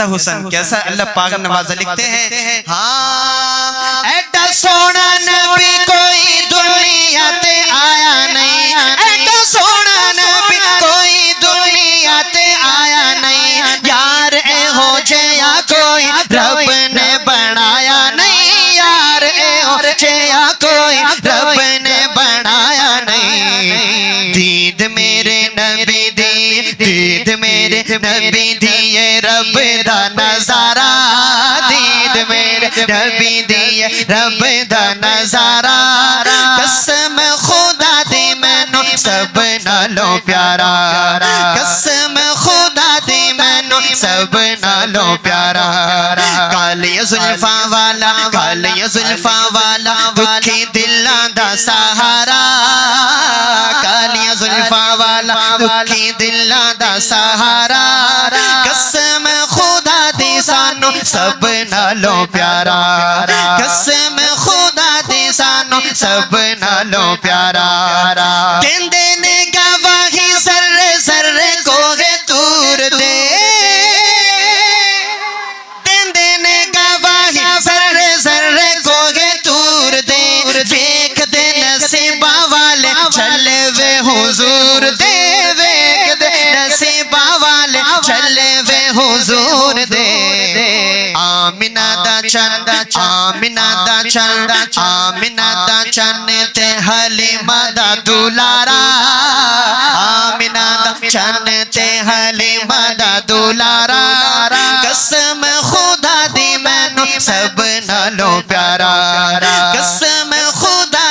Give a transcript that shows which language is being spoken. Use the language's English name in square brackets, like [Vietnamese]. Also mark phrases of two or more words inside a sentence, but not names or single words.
[Urdu] حسن کیسا اللہ پاک نوازہ لکھتے ہیں [Punjabi] ہاں ایڈا سونا نبی کوئی دنیا تے آیا نہیں ایڈا سونا نبی کوئی دنیا تے آیا نہیں یار اے ہو جیا کوئی رب نے بنایا نہیں یار اے ہو جیا کوئی رب نے بنایا نہیں دید میرے نبی دی یہ رب دا نظارہ دید میرے نبی دی رب دا نظارہ قسم خدا دی مینوں سب نالوں پیارا قسم خدا دی مینوں سب نالوں پیارا کالیاں زلفاں والا دکھی دلاں دا سہارا کالیاں زلفاں والا دکھی دلاں دا سہارا قسم خدا دی سانو سب نالوں پیارا قسم خدا دی سانو سب نالوں پیارا کہندے نے گواہی ذرے ذرے کو ہے تور دے کہندے نے گواہی ذرے ذرے کو ہے تور دے ویکھ دے نصیبہ والے چلے وے حضور دے ویکھ دے نصیبہ والے چلے وے حضور دے آمینہ دا چن تے حلیمہ دا دولارا آمینہ دا چن تے حلیمہ دا دولارا قسم خدا دی مینوں سب نالوں پیارا قسم خدا